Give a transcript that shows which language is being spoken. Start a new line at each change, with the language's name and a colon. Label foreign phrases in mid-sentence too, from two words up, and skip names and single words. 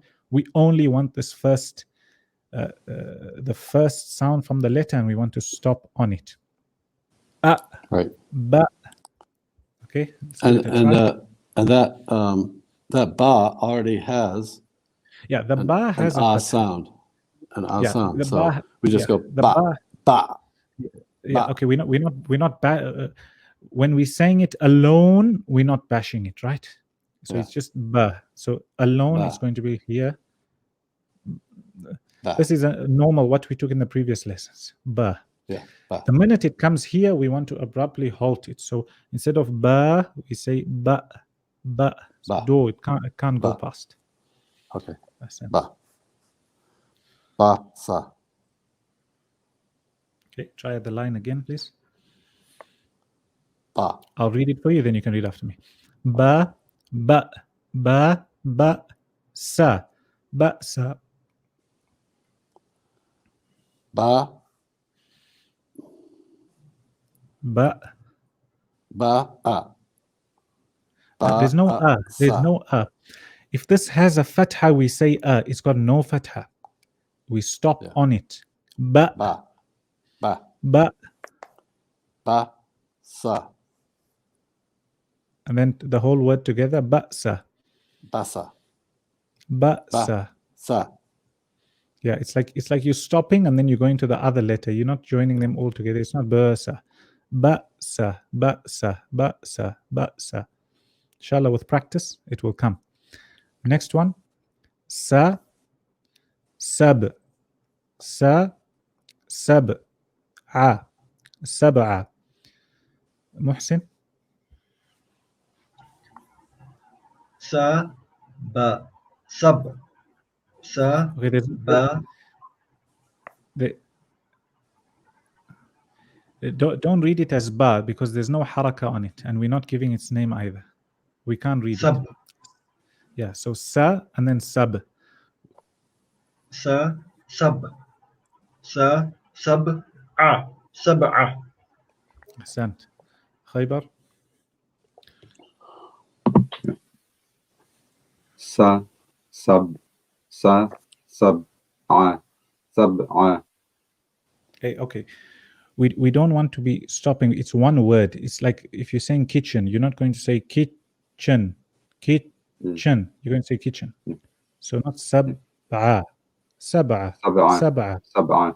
English: We only want this first, the first sound from the letter, and we want to stop on it. Right. Ba. Okay. let's give it a try. That ba already has Yeah, the ba has an a ah fatha. sound. An ah Yeah, sound. the So
Arabic: ba-
English: we just yeah, go the
Arabic: ba, ba- ba.
English: Yeah,
Arabic: Ba.
English: okay, we're not when we're saying it alone, we're not bashing it, right? So Yeah. it's just ba. So alone,
Arabic: Ba.
English: it's going to be here.
Arabic: Ba.
English: This is a normal what we took in the previous lessons.
Arabic: Ba.
English: Yeah. Ba. The minute it comes here, we want to abruptly halt it. So instead of ba, we say
Arabic: ba, ba.
English: So
Arabic: Ba.
English: do it can't go
Arabic: Ba.
English: past. Okay. That's it.
Arabic: Ba. Ba sa.
English: Okay, try the line again, please.
Arabic: Ba.
English: I'll read it for you, then you can read after me.
Arabic: Ba, ba, ba, ba, sa, ba, sa. Ba. Ba. Ba. Ah. Ba.
English: There's no There's
Arabic: sa.
English: no If this has a fatha, we say it's got no fatha. We stop Yeah. on it.
Arabic: Ba, Ba. Ba. ba, Ba. Sa.
English: and then the whole word together.
Arabic: Ba, sa, Basa. ba, Ba. sa. Sa.
English: Yeah, it's like you're stopping and then you're going to the other letter. You're not joining them all together. It's not
Arabic: ba, sa. Ba, sa, ba, sa, ba, sa, ba, sa.
English: Inshallah, with practice, it will come. Next one.
Arabic: Sa, sab. Sa, sab. A. Sab'a. Muhsin. Sa, ba, sab. Sa,
English: Okay,
Arabic: ba,
English: don't read it as ba because there's no haraka on it, and we're not giving its name either. We can't read
Arabic: sab.
English: it. Yeah, so sa and then sab.
Arabic: Sa, sab. Sa, sab, a. Sab'a. Ahsant. Khaybar. sa, sab, sa, sab'a, sab'a.
English: Okay. We don't want to be stopping. It's one word. It's like if you're saying kitchen, you're not going to say kitchen. Kitchen. You're going to say kitchen. So not
Arabic: sab'a. Sab'a. Sab'a, Sab'a. sab'a,